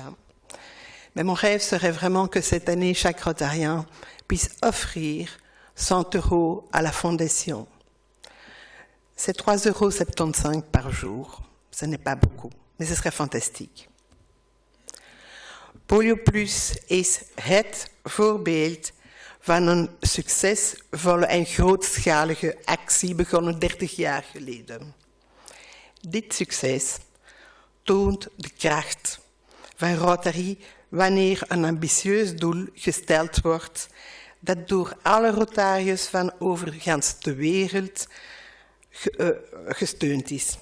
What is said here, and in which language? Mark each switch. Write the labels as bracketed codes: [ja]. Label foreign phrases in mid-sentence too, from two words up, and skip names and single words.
[fr] Mais mon rêve serait vraiment que cette année, chaque rotarien puisse offrir 100 € à la fondation. C'est 3,75 € par jour. Ce n'est pas beaucoup, mais ce serait fantastique. [nl] Polio Plus is het voorbeeld van een succesvolle en grootschalige actie begonnen 30 jaar geleden. Dit succes toont de kracht van Rotary wanneer een ambitieus doel gesteld wordt dat door alle Rotariërs van overgans de wereld gesteund is.